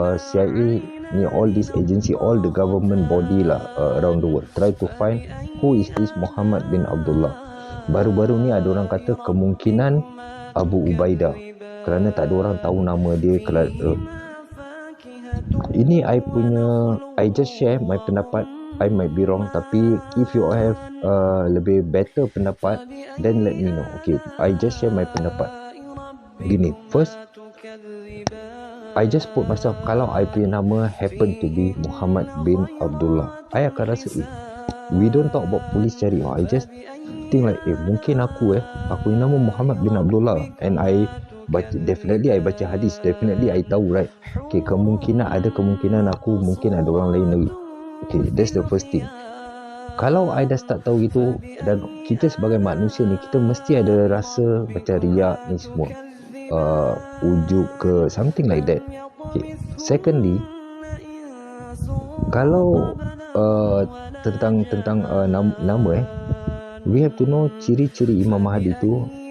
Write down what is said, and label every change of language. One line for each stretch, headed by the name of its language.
English: CIA ni, all this agency, all the government body lah around the world, try to find who is this Muhammad bin Abdullah.
Malay: Baru-baru ni ada orang kata kemungkinan Abu Ubaidah, kerana tak ada orang tahu nama dia.
English: Ini I just share my pendapat. I might be wrong, tapi if you have lebih better pendapat, then let me know. Okay, I just share my pendapat. Gini, first, I just put myself, kalau I punya nama happen to be Muhammad bin Abdullah, I akan rasa we don't talk about
Malay: polis cari.
English: I just think like,
Malay: mungkin aku punya nama
English: Muhammad bin Abdullah, and I definitely I
Malay: baca hadis,
English: definitely I tahu, right?
Malay: Okay, ada kemungkinan aku, mungkin ada orang lain lagi.
English: Okay, that's the first thing.
Malay: Kalau I dah start tahu gitu, dan kita sebagai manusia ni, kita mesti ada rasa macam riak ni semua, ujub ke
English: something like that.
Malay: Okay. Secondly, kalau tentang nama,
English: we have to know
Malay: ciri-ciri Imam Mahdi tu.